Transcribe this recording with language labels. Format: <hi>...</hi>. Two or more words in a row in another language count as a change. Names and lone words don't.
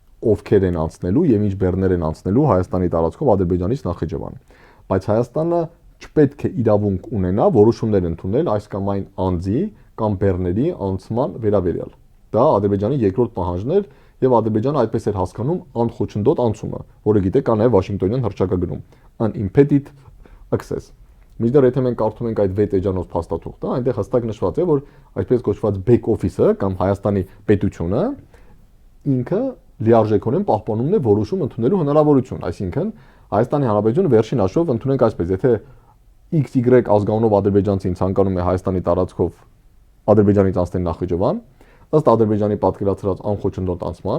<hy>ովքեր են անցնելու եւ ինչ բեռներ են անցնելու Հայաստանի տարածքով Ադրբեջանից Նախիջևան։ Բայց Հայաստանը չպետք է իրավունք ունենա որոշումներ ընդունել այս կամ այն անձի կամ բեռների անցման վերաբերյալ։ Դա Ադրբեջանի երկրորդ պահանջն էր եւ Ադրբեջանը այդպես էր հասկանում անխոչնդոտ անցումը, որը գիտեք կա նաեւ Վաշինգտոնյան հռչակագրում,</hy> <en>unimpeded access։</en> <hy>Միջդեռ եթե մենք կարդում ենք այդ 6 էջանոց փաստաթուղթը, այնտեղ հստակ նշված է, որ այսպես կոչված</hy> <en>back office-</en> <hy>ը կամ Հայաստանի պետությունը ինքը լիարժեքորեն պահպանում է որոշում ընդունելու հնարավորություն, այսինքն Հայաստանի Հանրապետությունը վերջին հաշվով ընդունենք այսպես, եթե XY ազգանունով ադրբեջանցին ցանկանում է Հայաստանի տարածքով Ադրբեջանից անցնել Նախիջևան, ըստ Ադրբեջանի պատկերացրած անխոչնդոտ անցման,</hy>